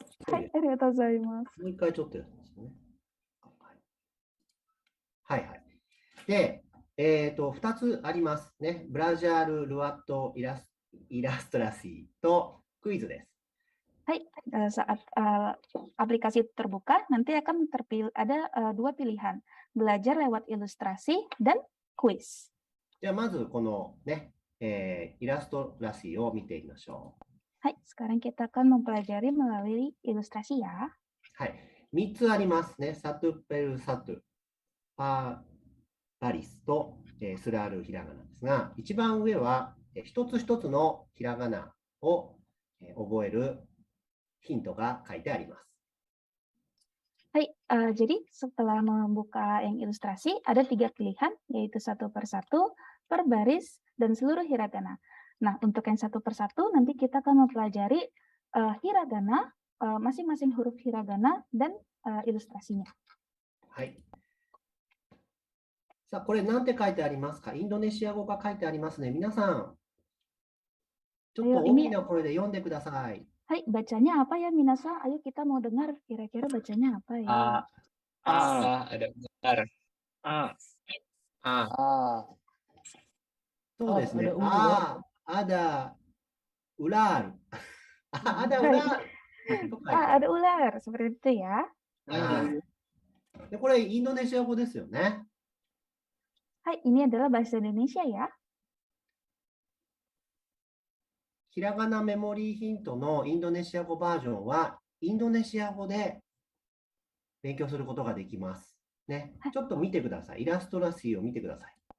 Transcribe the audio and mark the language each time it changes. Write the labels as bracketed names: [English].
[Japanese] はい、ありがとうございます。もう一回ちょっとやってますね。はいはい。で、2つありますね。 [Indonesian] ブラジャール、ルアット、イラストラシー [Japanese] とクイズです。 [Indonesian] Hai, saat aplikasi terbuka, nanti akan ada 2 pilihan, belajar lewat ilustrasi dan kuis. [Japanese] じゃあまずこのね、イラストラシーを見てみましょう。 [Indonesian] Hai, sekarang kita akan mempelajari melalui ilustrasi ya. [Japanese] はい。3つありますね。 [Indonesian] サトゥペルサトゥ、パリス [Japanese] と、 [Indonesian] スラール [Japanese] ひらがなですが、一番上は、一つ一つのひらがなを、覚えるヒントが書いてあります。 [Indonesian] Hai, jadi setelah membuka yang ilustrasi, ada 3 pilihan, yaitu satu per satu, per baris, dan seluruh hiragana. Nah, untuk yang satu per satu, nanti kita akan mempelajari hiragana, masing-masing huruf hiragana, dan ilustrasinya. [Japanese] はい。さあ、これ何て書いてありますか？インドネシア語が書いてありますね。皆さん、ちょっと大きな声で読んでください。 [Indonesian] Hai, bacanya apa ya minasan? Ayo kita mau dengar kira-kira bacanya apa ya? ada bentar. [Japanese] そうですね。 [Indonesian] ada ular. ada ular. Ada ular, seperti itu ya. [Japanese] で、これインドネシア語ですよね。 [Indonesian] Hai, ini adalah bahasa Indonesia ya. [Japanese] ひらがなメモリーヒントのインドネシア語バージョンは、インドネシア語で勉強することができます。ね。ちょっと見てください。イラストラシーを見てください。